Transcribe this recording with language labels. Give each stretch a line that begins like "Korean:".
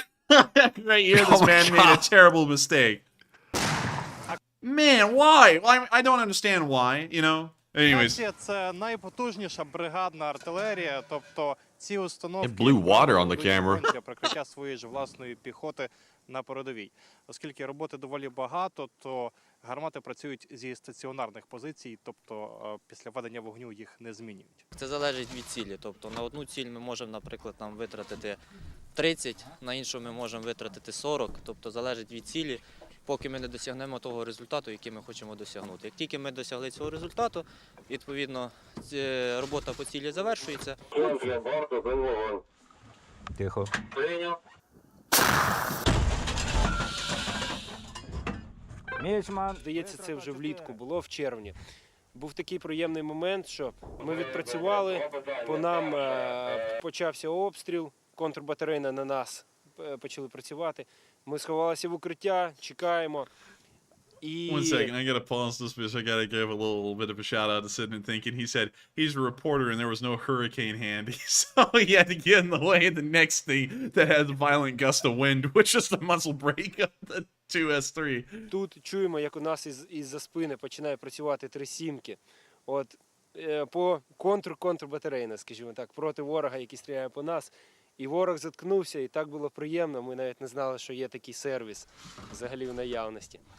English: Right here, this man made a terrible mistake. Man, why? I don't understand why, you know? Anyways.
Ukrainian: Це найпотужніша бригадна артилерія, тобто ці установки
English: It blew water on the camera.
Ukrainian: для прикриття своєї ж власної піхоти на передовій. Оскільки роботи доволі багато, то гармати працюють зі стаціонарних позицій, тобто після ведення вогню їх не змінюють. Це залежить від цілі, тобто на одну ціль ми можемо, наприклад, там витратити 30, на іншу ми можемо витратити 40, тобто залежить від цілі, поки ми не досягнемо того результату, який ми хочемо досягнути. Як тільки ми досягли цього результату, відповідно, робота по цілі завершується. Тихо. Здається, це вже влітку було, в червні. Був такий приємний момент, що ми відпрацювали, по нам почався обстріл, контрбатарейна на нас почали працювати. Ми сховалися в укриття, чекаємо.
English: One second, I gotta pause this because I gotta give a little bit of a shout out to Sitting and Thinking. He said he's a reporter and there was no hurricane handy, so he had to get in the way of the next thing that had a violent gust of wind, which is the muzzle brake of the 2S3.
Ukrainian: Тут чуємо, як у нас із-за спини починає працювати 3 сімки. От по контрбатарейна, скажімо так, проти ворога, який стріляє по нас. І ворог заткнувся, і так було приємно. Ми навіть не знали, що є такий сервіс взагалі в наявності.